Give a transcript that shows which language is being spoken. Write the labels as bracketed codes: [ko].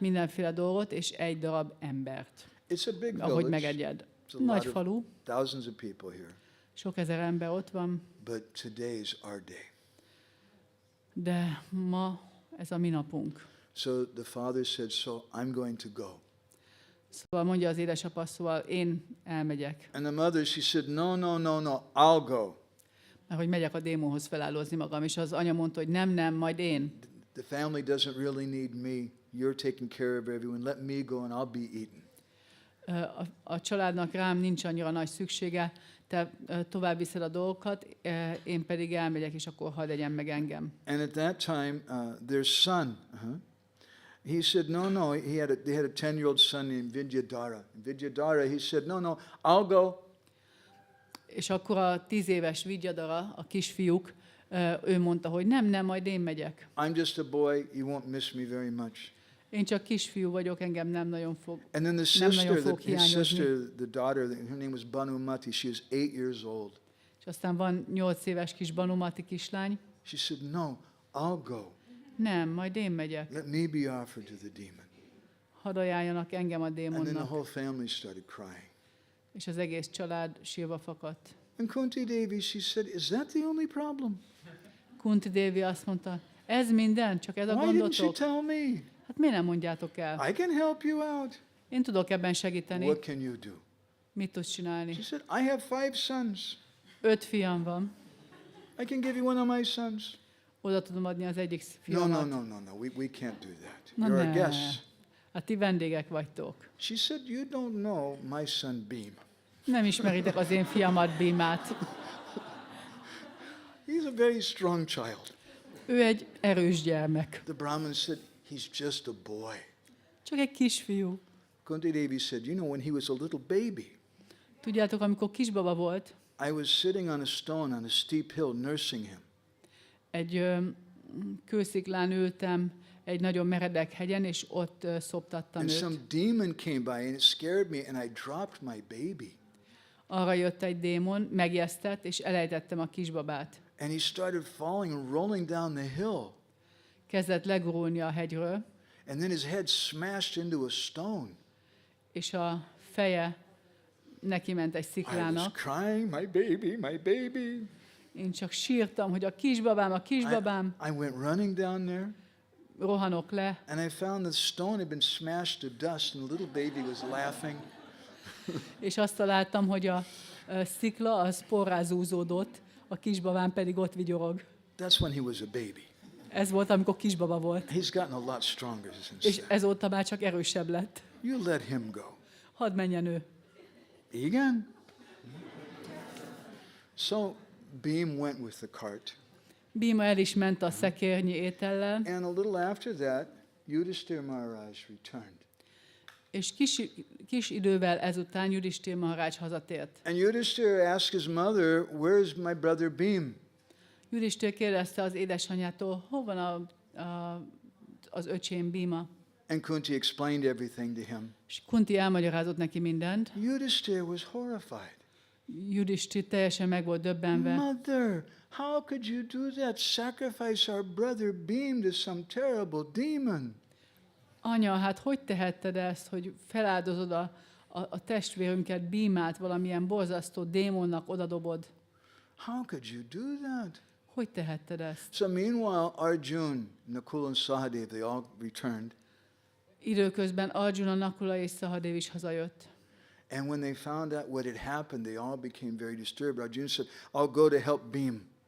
[hu] mindenféle dolgot, és egy darab embert, [en] It's a big [hu] ahogy [en] village. [hu] megegyed. [en] It's a [hu] Nagy [en] lot [hu] falu, [en] of thousands of people here. [hu] sok ezer ember ott van, [en] But today is our day. [hu] De ma ez a mi napunk. [en] So the father said, so I'm going to go. [hu] Szóval mondja az édesapa, szóval én elmegyek. [en] And the mother, she said, no, I'll go. [hu] Mert hogy megyek a démonhoz feláldózni magam, és az anya mondta, hogy nem, majd én. [en] The family doesn't really need me. You're taking care of everyone. Let me go and I'll be eaten. [hu] A családnak rám nincs annyira nagy szüksége, te tovább viszed a dolgokat, én pedig elmegyek, és akkor hadd egyen meg engem. [en] And at that time, their son, he said, no, they had a 10-year-old son named Vidyadhara. Vidyadhara, he said, no, I'll go. [hu] És akkor a 10 éves Vidyadhara, a kisfiúk, ő mondta, hogy nem, majd én megyek. [en] I'm just a boy, you won't miss me very much. [hu] Én csak kisfiú vagyok, engem nem nagyon fog [en] And then his sister, the daughter, her name was Banumati, she was 8 years old. [hu] És aztán van 8 éves kis Banumati kislány. [en] She said, no, I'll go. [hu] Nem, majd én megyek. [en] Let me be offered to the demon. [hu] Hadd ajánljanak engem a [en] And then the [hu] démonnak. [en] whole family started crying. [hu] És az egész család sírva fakadt. [en] And Kunti Devi, she said, is that the only problem? [hu] Kunti Devi azt mondta, ez minden? Csak ez a [en] Why didn't you [hu] gondotok? [en] tell me? [hu] Hát miért nem mondjátok el? [en] I can help you out. [hu] Én tudok ebben segíteni. [en] What can you do? [hu] Mit tudsz csinálni? [en] She said, I have 5 sons. [hu] 5 fiam van. [en] I can give you one of my sons. [hu] Oda tudom adni az egyik [en] No, [hu] fiamat. [en] we can't do that. [hu] Na [en] You're a [hu] ne. [en] guest. [hu] Hát ti vendégek vagytok. [en] She said, you don't know my son Beam. [hu] Nem ismeritek az én fiamat, Bímát. [en] He's a very strong child. [hu] Ő egy erős gyermek. [en] The Brahmin said, he's just a boy. [hu] Csak egy kisfiú. [en] Kunti Devi said, you know, when he was a little baby, [hu] Tudjátok, amikor kisbaba volt, [en] I was sitting on a stone on a steep hill nursing him. [hu] egy kősziklán ültem egy nagyon meredek hegyen, és ott szoptattam [en] And [hu] őt. [en] some demon came by and it scared me and I dropped my baby. [hu] Arra jött egy démon, megjesztett, és elejtettem a kisbabát. [en] And he started falling and rolling down the hill. [hu] Kezdett legurulni a hegyről, [en] And then his head smashed into a stone. [hu] és a feje neki ment egy [en] I was [hu] sziklának. [en] crying, my baby. [hu] Én csak sírtam, hogy a kisbabám, [en] I went running down there [hu] rohanok le, [en] and I found the stone had been smashed to dust and the little baby was laughing. [hu] és azt találtam, hogy a szikla az porrá zúzódott, a kisbabám pedig ott vigyorog. [en] That's when he was a baby. [hu] Ez volt, amikor kisbaba volt. [en] He's gotten a lot stronger since [hu] És [en] then. [hu] ezóta már csak erősebb lett. [en] You let him go. [hu] Hadd menjen ő. Igen? [en] So Beam went with the cart. [hu] Bíma el is ment a szekérnyi étellel, [en] And a little after that, Yudhishthira Maharaj returned. [hu] és kis idővel ezután Judisthira Maharaj hazatért. [en] And Yudhishthira asked his mother, where's my brother Beam? [hu] Judisthira kérdezte az édesanyjától, hol van az öcsém Bíma? [en] And Kunti explained everything to him. [hu] És Kunti elmagyarázott neki mindent. [en] Yudhishthira was horrified. [hu] Judisthira teljesen meg volt döbbenve. [en] Mother, how could you do that? Sacrifice our brother Beam to some terrible demon. [hu] Anya, hát hogy tehetted ezt, hogy feláldozod a testvérünket, Bímát valamilyen borzasztó démonnak odadobod? [en] How could you do that? [hu] Hogy tehetted ezt? [en] So meanwhile, Arjun, Nakula and Sahadev, they all returned. [hu] Időközben Arjuna, Nakula és Sahadev is hazajött. [en] And when they found out what had happened, they all became very disturbed. Arjun said, I'll go to help Beam.